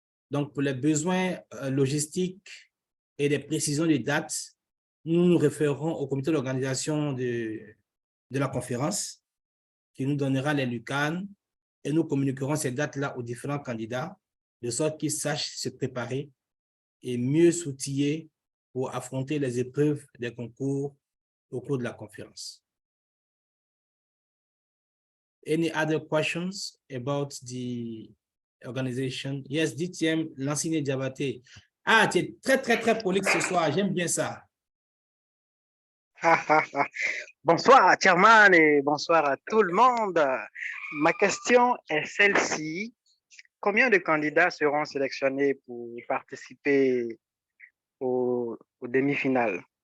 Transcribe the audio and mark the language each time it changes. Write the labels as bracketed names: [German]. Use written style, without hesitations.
[French] Donc, pour les besoins logistiques et des précisions de dates, nous nous référerons au comité d'organisation de la conférence qui nous donnera les LUCAN et nous communiquerons ces dates-là aux différents candidats de sorte qu'ils sachent se préparer et mieux s'outiller pour affronter les épreuves des concours au cours de la conférence. [English] Any other questions about the organization? [French] Yes, DTM, l'enseigné Diabaté. Ah, tu es très, très, très prolixe ce soir. J'aime bien ça. Bonsoir, Chairman, et bonsoir à tout le monde. Ma question est celle-ci. Combien de candidats seront sélectionnés pour participer aux demi-finales?